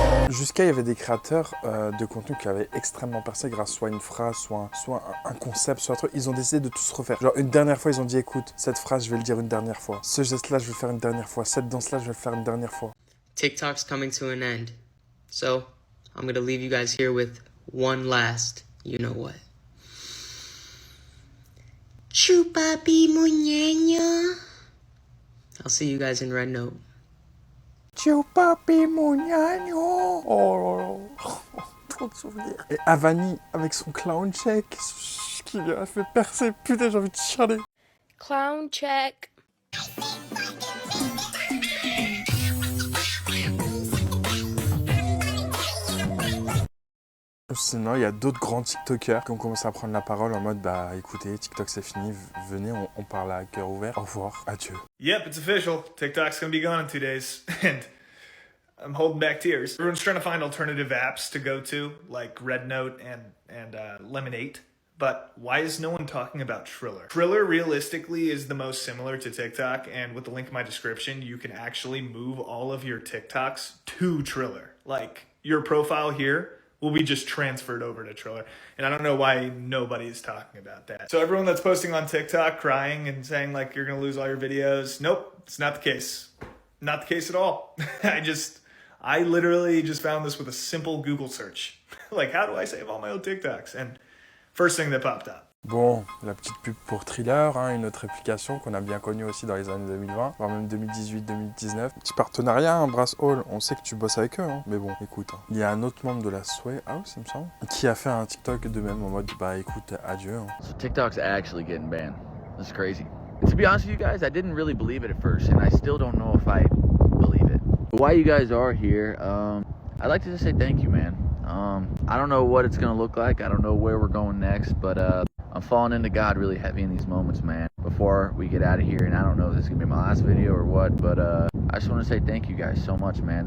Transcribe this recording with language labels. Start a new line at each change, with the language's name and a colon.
French: Jusqu'à il y avait des créateurs de contenu qui avaient extrêmement percé grâce soit à une phrase, soit un concept, soit un truc. Ils ont décidé de tout se refaire. Genre une dernière fois, ils ont dit écoute, cette phrase, je vais le dire une dernière fois. Ce geste-là, je vais le faire une dernière fois. Cette danse-là, je vais le faire une dernière fois.
English: TikTok's coming to an end. So, I'm gonna leave you guys here with one last, you know what. Chupapi muñeño. I'll see you guys in Red Note.
French: Ciao papi mon gnagno. Oh là là. Trop de souvenirs. Et Havani avec son clown check qui lui a fait percer. Putain, j'ai envie de chialer.
English: Clown check.
French: Sinon, il y a d'autres grands TikTokers qui ont commencé à prendre la parole en mode bah écoutez, TikTok c'est fini, venez, on parle à cœur ouvert. Au revoir, adieu.
English: Yep, it's official. TikTok's gonna be gone in 2 days. And I'm holding back tears. Everyone's trying to find alternative apps to go to, like Red Note and Lemonade. But why is no one talking about Triller? Triller realistically is the most similar to TikTok, and with the link in my description, you can actually move all of your TikToks to Triller. Like, your profile here will be just transferred over to Triller. And I don't know why nobody is talking about that. So everyone that's posting on TikTok crying and saying like you're gonna lose all your videos, nope, it's not the case. Not the case at all. I literally just found this with a simple Google search. Like, how do I save all my old TikToks? And first thing that popped up.
French: Bon, la petite pub pour Triller, hein, une autre application qu'on a bien connue aussi dans les années 2020, voire même 2018-2019. Petit partenariat, hein, Brass Hall, on sait que tu bosses avec eux, hein. Mais bon, écoute, hein. Il y a un autre membre de la Sway House, il me semble, qui a fait un TikTok de même en mode, bah écoute, adieu. Hein.
English: So TikTok's actually getting banned. That's crazy. And to be honest with you guys, I didn't really believe it at first, and I still don't know if I believe it. But while you guys are here, I'd like to just say thank you, man. I don't know what it's gonna look like, I don't know where we're going next, but I'm falling into God really heavy in these moments, man. Before we get out of here, and I don't know if this is gonna be my last video or what, but I just want to say thank you guys so much, man.